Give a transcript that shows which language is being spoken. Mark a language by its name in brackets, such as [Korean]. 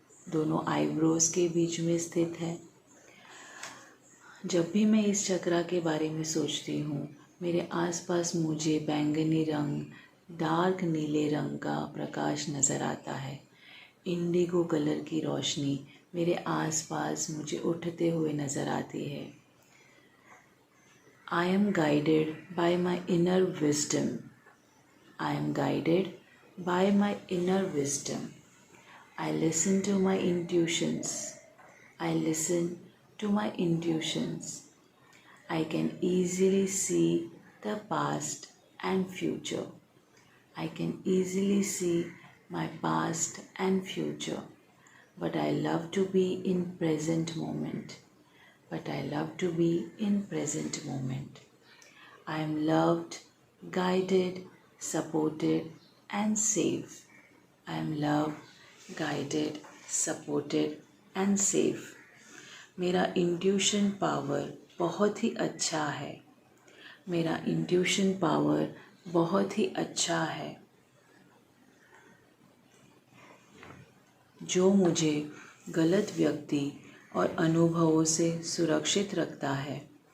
[Hindi] दोनों आईब्रोज के बीच में स्थित है। जब भी मैं इस चक्रा के बारे में सोचती हूँ, मेरे आसपास मुझे बैंगनी रंग, डार्क नीले रंग का प्रकाश नज़र आता है। इंडिगो कलर की रोशनी मेरे आसपास मुझे उठते हुए नज़र आती है। [English] I am guided by my inner wisdom. I am guided by my inner wisdom. I listen to my intuitions. I listen to my intuitions. I can easily see the past and future. I can easily see my past and future. But I love to be in present moment. But I love to be in present moment. I am loved, guided, supported and safe. I am loved, guided, supported and safe. [Hindi] मेरा intuition power बहुत ही अच्छा है। मेरा intuition power बहुत ही अच्छा है, जो मुझे गलत व्यक्ति और अनुभवों से सुरक्षित रखता है।